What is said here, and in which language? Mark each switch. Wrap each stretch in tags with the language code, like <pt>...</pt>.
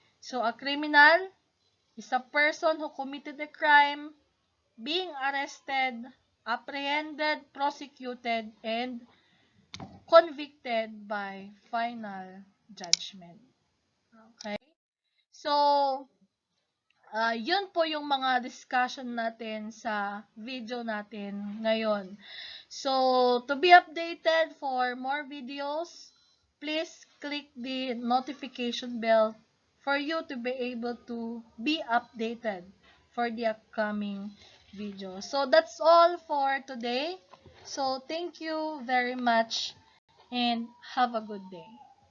<en>So, a criminal is a person who committed a crime, being arrested, apprehended, prosecuted, and convicted by final judgment. Okay?</en> <tl>So, yun po yung mga discussion natin sa video natin ngayon.</tl> <en>So, to be updated for more videos, please click the notification bell for you to be able to be updated for the upcoming video. So, that's all for today. So, thank you very much and have a good day.</en>